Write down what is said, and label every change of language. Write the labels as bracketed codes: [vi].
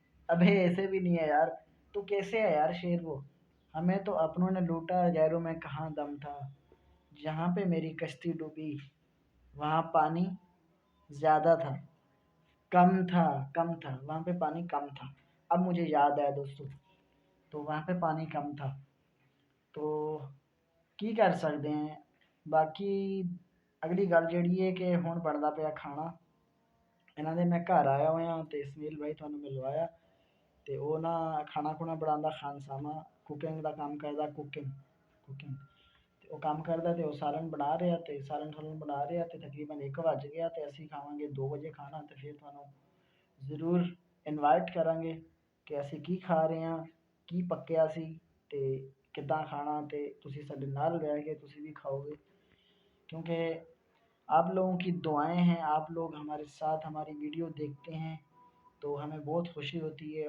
[hi] अबे ऐसे भी नहीं है यार, तो कैसे है यार शेर वो। हमें तो अपनों ने लूटा, गैरों में कहाँ दम था, जहाँ पे मेरी कश्ती डूबी वहाँ पानी ज़्यादा था, कम था, वहाँ पे पानी कम था। अब मुझे याद आया दोस्तों, तो वहाँ पे पानी कम था। [pa] तो की कर सकते हैं। बाकी अगली गल ਜਿਹੜੀ है कि ਹੁਣ ਬਣਦਾ ਪਿਆ ਖਾਣਾ। ਇਹਨਾਂ ਦੇ ਮੈਂ ਘਰ ਆਇਆ ਹੋਇਆ ਤੇ ਇਸਮਾਈਲ ਭਾਈ ਤੁਹਾਨੂੰ ਮਿਲਵਾਇਆ, ਤੇ ਉਹ ਨਾ ਖਾਣਾ ਖੁਣਾ ਬਣਾਉਂਦਾ, ਖਾਨਸਾਮਾ ਕੁਕਿੰਗ ਦਾ ਕੰਮ ਕਰਦਾ, ਕੁਕਿੰਗ ਤੇ ਉਹ ਕੰਮ ਕਰਦਾ, ਤੇ ਉਹ ਸਾਲਨ ਬਣਾ ਰਿਹਾ, ਤੇ ਸਾਲਨ ਬਣਾ ਰਿਹਾ, ਤੇ ਤਕਰੀਬਨ 1 ਵੱਜ ਗਿਆ, ਤੇ ਅਸੀਂ ਖਾਵਾਂਗੇ 2 ਵਜੇ ਖਾਣਾ। ਤੇ ਫਿਰ ਤੁਹਾਨੂੰ ਜ਼ਰੂਰ ਇਨਵਾਈਟ ਕਰਾਂਗੇ ਕਿ ਅਸੀਂ ਕੀ ਖਾ ਰਹੇ ਹਾਂ, ਕੀ ਪੱਕਿਆ ਸੀ, ਤੇ ਕਿੱਦਾਂ ਖਾਣਾ, ਤੇ ਤੁਸੀਂ ਸਾਡੇ ਨਾਲ ਰਹਿ ਕੇ ਤੁਸੀਂ ਵੀ ਖਾਓਗੇ। [hi] क्योंकि आप लोगों की दुआएं हैं, आप लोग हमारे साथ हमारी वीडियो देखते हैं तो हमें बहुत खुशी होती है।